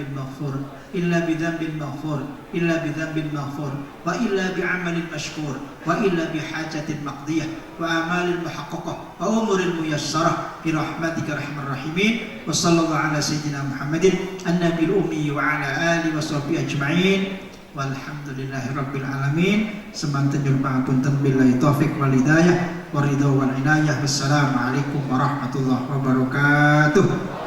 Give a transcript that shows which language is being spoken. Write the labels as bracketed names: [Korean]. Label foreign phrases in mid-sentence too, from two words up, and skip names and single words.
[Arabic] مغفور إلا بذنب مغفور إلا بذنب مغفور وإلا بعمل مشكور وإلا بحاجة مقضية وأعمال محققة وأمور ميسرة برحمتك أرحم الراحمين وصلى الله على سيدنا محمد النبي الأمي وعلى آله وصحبه أجمعين والحمد لله رب العالمين [Javanese] semanten nyuwun pangapunten [Arabic] بالله التوفيق والهداية والرضا والعناية والسلام عليكم ورحمة الله وبركاته.